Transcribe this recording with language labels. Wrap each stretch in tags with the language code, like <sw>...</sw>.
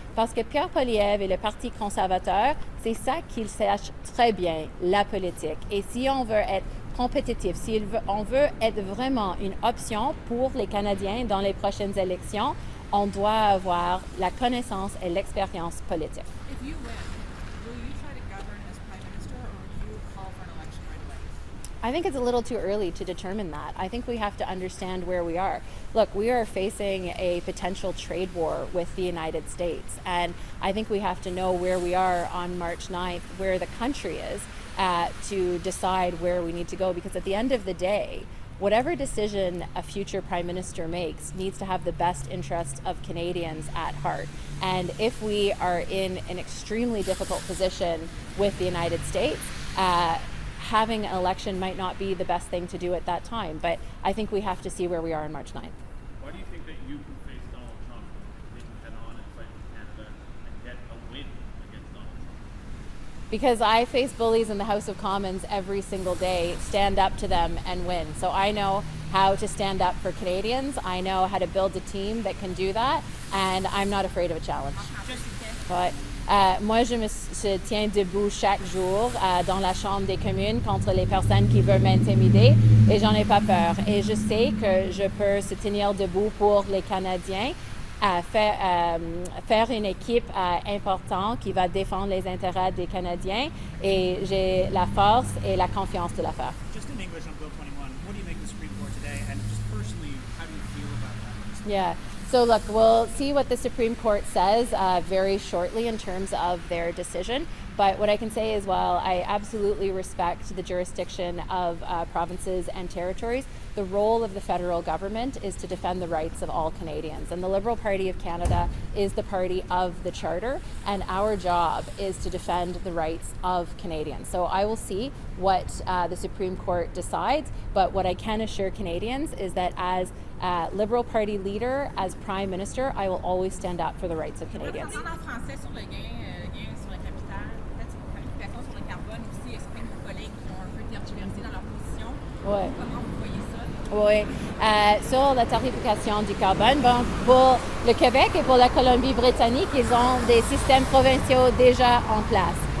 <fr>Parce que Pierre Poilievre et le Parti conservateur, c'est ça qu'ils sachent très bien, la politique. Et si on veut être compétitif, si on veut être vraiment une option pour les Canadiens dans les prochaines élections, on doit avoir la connaissance et l'expérience politique.</fr> <en>If you win, will you try to govern as Prime Minister or will you call for an election right away? I think it's a little too early to determine that. I think we have to understand where we are. Look, we are facing a potential trade war with the United States, and I think we have to know where we are on March 9th, where the country is, to decide where we need to go, because at the end of the day, whatever decision a future Prime Minister makes needs to have the best interest of Canadians at heart. And if we are in an extremely difficult position with the United States, having an election might not be the best thing to do at that time. But I think we have to see where we are on March 9th. Why do you think that you can face Donald Trump, they can head on and fight for Canada and get a win against Donald Trump? Because I face bullies in the House of Commons every single day, stand up to them and win. So I know how to stand up for Canadians. I know how to build a team that can do that, and I'm not afraid of a challenge.</en> <fr>Ouais. Moi, je tiens debout chaque jour dans la Chambre des communes contre les personnes qui veulent m'intimider, et j'en ai pas peur. Et je sais que je peux se tenir debout pour les Canadiens, faire une équipe importante qui va défendre les intérêts des Canadiens, et j'ai la force et la confiance de la faire.</fr> <en>Just in English on Bill 21, what do you make of the Supreme Court today, and just personally, how do you feel about that? Yeah. So look, we'll see what the Supreme Court says very shortly in terms of their decision. But what I can say is, well, I absolutely respect the jurisdiction of provinces and territories. The role of the federal government is to defend the rights of all Canadians. And the Liberal Party of Canada is the party of the Charter, and our job is to defend the rights of Canadians. So I will see what the Supreme Court decides, but what I can assure Canadians is that as Liberal Party leader, as Prime Minister, I will always stand up for the rights of Canadians.</en> <fr>En français sur le gain sur le capital, peut-être sur la planification sur le carbone aussi, exprime vos collègues qui ont un peu tergiversé dans leur position. Ouais. Comment vous voyez ça? Oui, sur la tarification du carbone, bon, pour le Québec et pour la Colombie-Britannique, ils ont des systèmes provinciaux déjà en place.</fr>